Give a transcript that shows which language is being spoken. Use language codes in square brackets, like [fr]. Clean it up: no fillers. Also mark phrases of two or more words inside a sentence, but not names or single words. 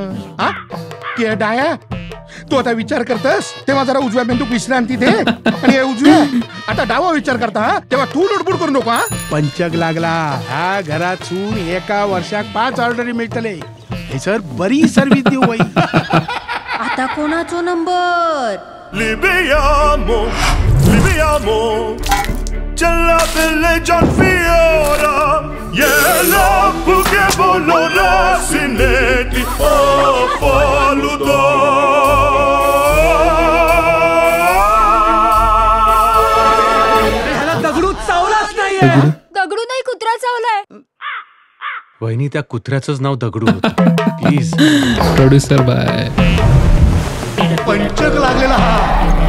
[mr] हा की डाया तू आता विचार करतस तेव्हा जरा उजव्या मेंदू विश्रांती दे. आणि हे उजव्या आता डावा विचार करता हा, तेव्हा तू लुडबुड करू नको. हा पंचक लागला ह्या घरातून 1 वर्षाक 5 ऑर्डरी मिळतले. हे सर बरी सर्विस देऊ बाई. आता कोणाचो नंबर? Libiamo, c'è la belle John Fiora, yella buche bolora sinetti, oh faludo. ह्याला दगडू चावलाच नाहीये. दगडू नाही, कुत्रा चावलाय. वहिनी, त्या कुत्र्याचंच नाव दगडू होतं. प्लीज. [en] producer by [mr] पंचक लागलेला हा.